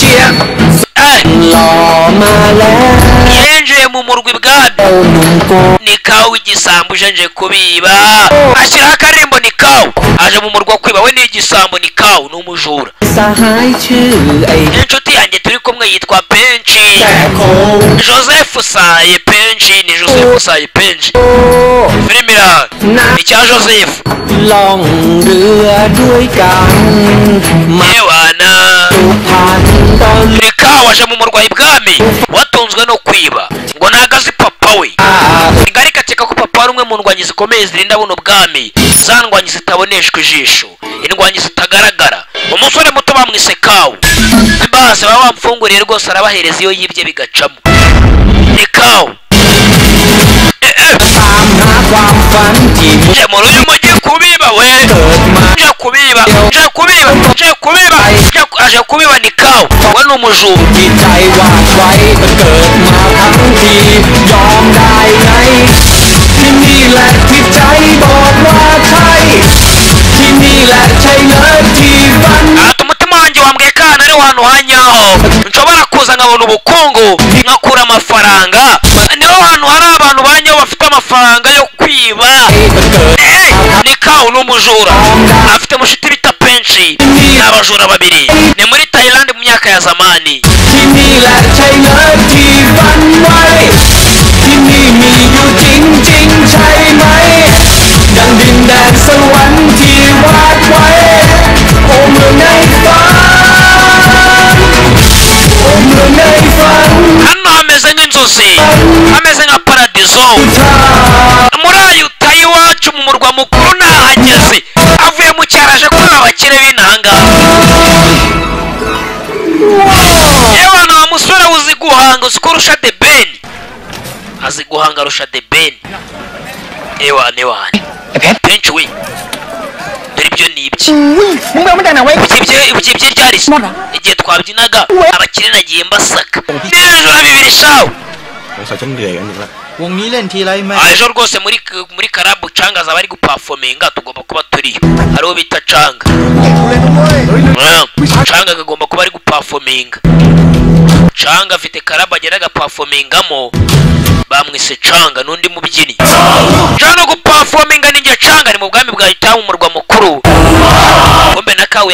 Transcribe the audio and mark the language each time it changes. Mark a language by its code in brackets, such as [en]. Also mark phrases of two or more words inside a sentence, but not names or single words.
[rw] yenjuye mu murwi bwami ni kawo igisambo uje kubiba ashyiraho akaririmbo ni kawo aje mu murwa kwiba we ni igisambo ni kawo ni umujura [th] สหายชื่อไอ้ [rw] inshuti yanjye turi kumwe yitwa Penshi [th] แต่คง [rw] Joseph Saye Penshi ni Joseph Saye Penshi filmira icya Joseph [th] ล่องเรือด้วยกันมา [rw] yewana [th] สุพรรณตอน [rw] ni kawo aje mu murwa ibwami watunzwe no kwiba ngo ntago azi papa we ingari ikakeka ko papa ari umwe mu ndwanyi zikomeye zirinda buno bwami za ndwanyi zitaboneshwa ijisho indwanyi zitagaragara umusore muto bamwise kawo base baba bamfunguriye rwose arabahereza iyo yibye bigacamo ni kawo [th] ตามหาความฝันที่ [rw] nje mu ruyu mujyi kubiba we [th] เกิดมา [rw] nje kubiba aje kubiba ni kawo we ni umujura [th] จิตใจวาดไว้เกิดมาทั้งทียอมได้ไงที่นี่แหละที่ใจบอกว่าใช่ที่นี่แหละใช่เลยที่ฝัน [rw] ati umutima wanjye wambwiye ko ahantu ari ahantu hanyaho nshobora kuza nkabona ubukungu nkakura amafaranga niho hantu hari abantu banyaho bafite amafaranga yo kwiba ni kawo n'umujura afite mushiti bita Penshi ni abajura babiri ni muri Thailand mu myaka ya zamani [th] ที่นี่แหละใช่เลยที่ฝันไว้ที่นี่มีอยู่จริงๆใช่ไหมดังดินแดนสวรรค์ที่วาดไว้โอ้เมืองในฝันโอ้เมืองในฝัน [rw] hano hameze nk'inzozi hameze nka paradizo muri Ayutaya iwacu mu murwa mukuru ntahageze avuye mu cyaro aje kureba abakire b'intangaha yewe wa musore uzi guhanga uzi ko urusha The Ben azi guhanga arusha The Ben ewane Penshi we dore ibyo ni ibye [th] มึงไปเอามาจากไหนไว้ [rw] ibyo ryari igihe twabyinaga abakire nagiye mbasaka n'ibijura bibiri shawo [th] สงสัยฉันเหนื่อยกันอีกแล้ว วงนี้เล่นทีไรแม่ [rw] ejo rwose muri karabu canga azaba ari gupafominga tugomba kuba turiyo hariho bita canga canga kagomba kuba ari gupafominga canga afite karabu agenda agapafomingamo bamwise canga n'undi mubyinnyi canga no gupafominga ninjye canga ni mu bwami bwa Yutaya mu murwa mukuru kumbe na kawo